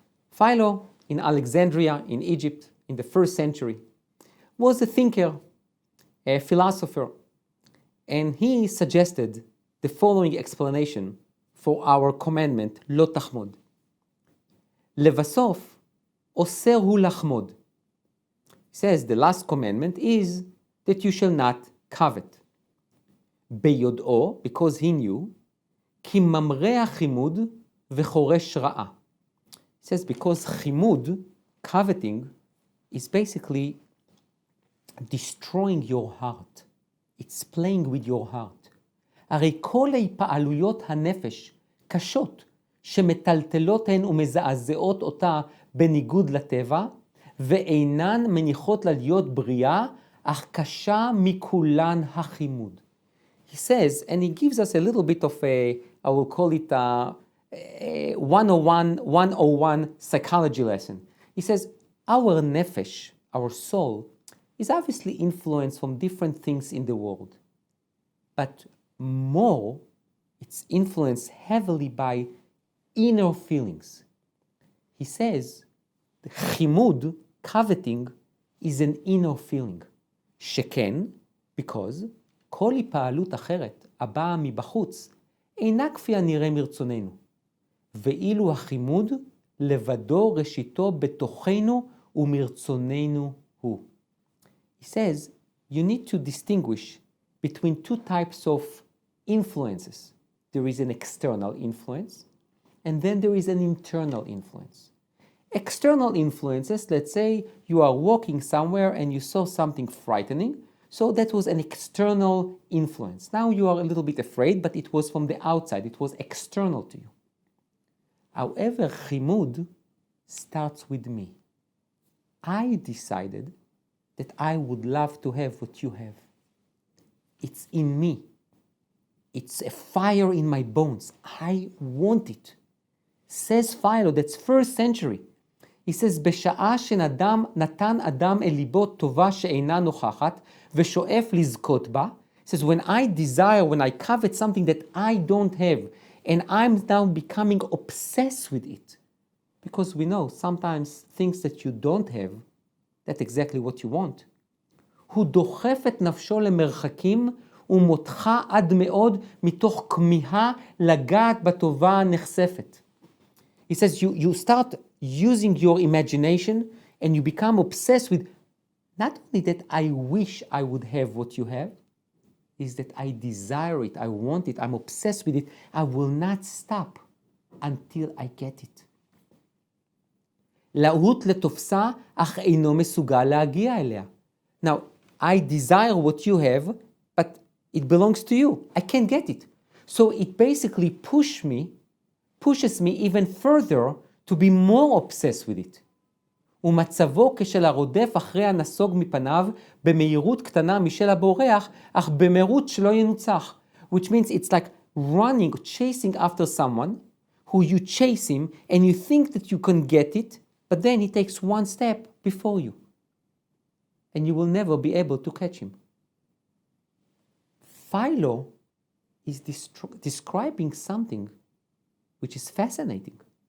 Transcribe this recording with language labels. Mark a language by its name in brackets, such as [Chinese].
[English] Philo in Alexandria, in Egypt, in the 1st century, was a thinker, a philosopher, and he suggested the following explanation for our commandment, [Hebrew] לא תחמוד. לבסוף, אוסר הוא לחמוד. [English] He says the last commandment is that you shall not covet. [Hebrew] ביודעו, [English] because he knew, [Hebrew] כי ממרא החימוד וחורש רעה. [English] He says because chimud, coveting, is basically destroying your heart. It's playing with your heart. [Hebrew] הרי כל ההתפעלויות הנפש קשות, שמטלטלות הן ומזעזעות אותה בניגוד לטבע, ואינן מניחות לה להיות בריאה, אך קשה מכולן החימוד. [English] He says, and he gives us a little bit of I will call it a 101 psychology lesson. He says, our nefesh, our soul, is obviously influenced from different things in the world. But more, it's influenced heavily by inner feelings. He says, the chimud, coveting, is an inner feeling. [Hebrew] שכן, [English] because [Hebrew] כל התפעלות אחרת הבאה מבחוץ אינה כפי הנראה מרצוננו. ואילו החימוד לבדו ראשיתו בתוכנו ומרצוננו הוא. [English] He says, you need to distinguish between 2 types of influences. There is an external influence, and then there is an internal influence. External influences, let's say you are walking somewhere and you saw something frightening, so that was an external influence. Now you are a little bit afraid, but it was from the outside, it was external to you. However, chimud starts with me. I decided that I would love to have what you have. It's in me. It's a fire in my bones. I want it. Says Philo, that's 1st century. He says, [Hebrew] בשעה שנתן אדם אל ליבו טובה שאינה נוכחת ושואף לזכות בה, [English] says, when I covet something that I don't have, and I'm now becoming obsessed with it, because we know sometimes things that you don't have, that's exactly what you want. [Hebrew] הוא דוחף את נפשו למרחקים ומותך עד מאוד מתוך כמיהה לגעת בטובה הנחשפת. [English] He says you start using your imagination and you become obsessed with not only that I wish I would have what you have, is that I desire it, I want it, I'm obsessed with it, I will not stop until I get it. [Hebrew] להוט לתופסה, אך אינו מסוגל להגיע אליה. [English] Now, I desire what you have, but it belongs to you. I can't get it. So it basically pushes me even further to be more obsessed with it. [Hebrew] ומצבו כשל הרודף אחרי הנסוג מפניו במהירות קטנה משל הבורח, אך במהירות שלא ינוצח. [English] Which means it's like running, chasing after someone who you chase him and you think that you can get it, but then he takes one step before you. And you will never be able to catch him. Philo is describing something which is fascinating.